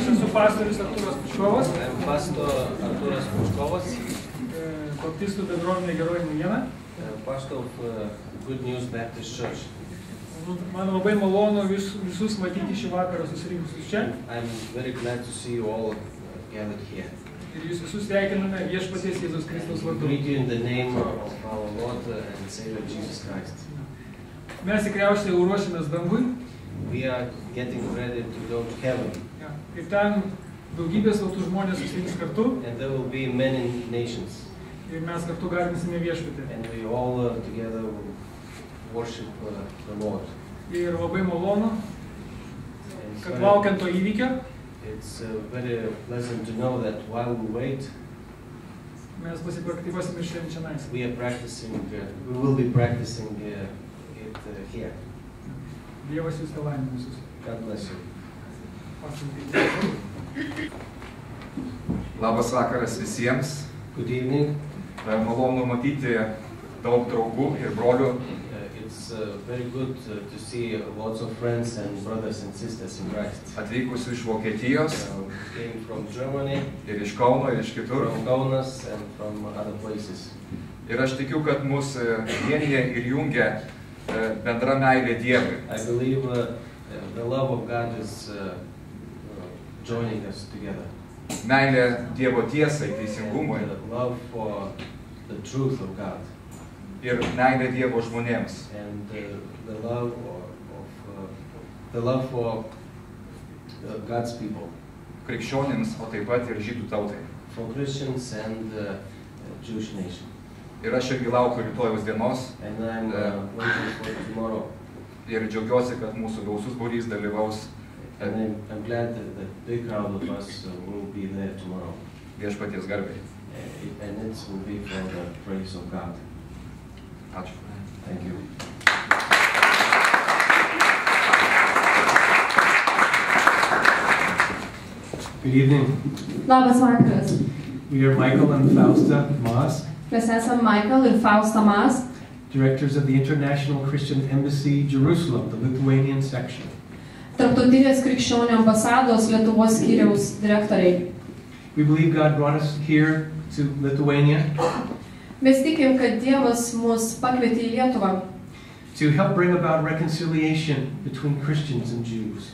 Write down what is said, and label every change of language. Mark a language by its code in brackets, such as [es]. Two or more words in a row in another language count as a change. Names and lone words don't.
[lt] pastorius Artūras Puškovas. [en] Pastor Artūras Puškovas. [lt] Baptistų bendruomenė Geroji naujiena. [en] Pastor of Good News Baptist Church. [lt] Man labai malonu visus matyti šį vakarą susirinkusius čia. [en] I'm very glad to see you all gathered here. [lt] Ir jūs visus sveikiname Viešpaties Jėzus Kristaus vardu. [en] Greet you in the name of our Lord and Savior Jesus Christ. [lt] Mes tikriausiai jau ruošiamės dangui. [en] We are getting ready to go to heaven. [lt] Kaip ten daugybės tautų žmonės susirinks kartu. [en] And there will be many nations. [lt] Ir mes kartu garbinsime Viešpatį. [en] And we all together will worship the Lord. [lt] Ir labai malonu, kad laukiant to įvykio. [en] It's very pleasant to know that while we wait, [lt] mes pasipraktikuosime ir šiandien čionais. [en] We will be practicing it here. [lt] Dievas jūs telaimina visus. [en] God bless you. [lt] Labas vakaras visiems. [en] Good evening. [lt] Malonu matyti daug draugų ir brolių. [en] It's very good to see lots of friends and brothers and sisters in Christ. [lt] Atvykusių iš Vokietijos, [en] came from Germany, [lt] ir iš Kauno, ir iš kitur. [en] From Kaunas and from other places. [lt] Ir aš tikiu, kad mus vienija ir jungia bendra meilė Dievui. [en] I believe the love of God is joining us together. [lt] Meilė Dievo tiesai, teisingumui. [en] The love for the truth of God. [lt] Ir meilė Dievo žmonėms. [en] And the love for God's people. [lt] Krikščionims, o taip pat ir žydų tautai. [en] For Christians and Jewish nation. [lt] Ir aš irgi laukiu rytojaus dienos. [en] And I'm waiting for tomorrow. [lt] Ir džiaugiuosi, kad mūsų gausus būrys dalyvaus. [en] And I'm glad that the big crowd of us will be there tomorrow. [lt] Viešpaties garbei. [en] And it will be for the praise of God. [lt] Ačiū. [en] Thank you. Good evening. [lt] Labas vakaras. [en] We are Michael and Fausta Maas. [lt] Mes esam Michael ir Fausta Maas. [en] Directors of the International Christian Embassy, Jerusalem, the Lithuanian section. [lt] Tarptautinės krikščionių ambasados Lietuvos skyriaus direktoriai. [en] We believe God brought us here to Lithuania. [lt] Mes tikim, kad Dievas mus pakvietė į Lietuvą. [en] To help bring about reconciliation between Christians and Jews.